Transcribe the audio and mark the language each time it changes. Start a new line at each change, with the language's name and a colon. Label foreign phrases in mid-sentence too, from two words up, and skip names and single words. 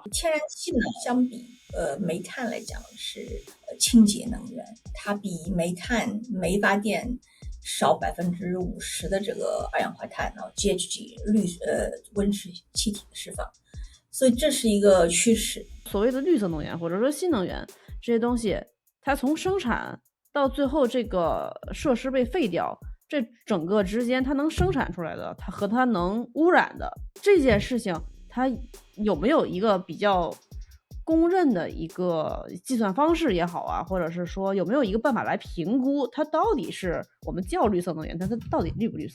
Chinese: 天然氣呢，相比煤炭來講是清潔能源，它比煤發電少50%的這個二氧化碳GHG 溫室氣體的釋放，所以這是一個趨勢。所謂的綠色能源或者說新能源這些東西，它從生產到最後這個設施被廢掉，這整個之間它能生產出來的，它和它能污染的這件事情，它有沒有一個比較公認的一個計算方式也好啊，或者是說有沒有一個辦法來評估它到底是我們叫綠色能源，但它到底綠不綠色？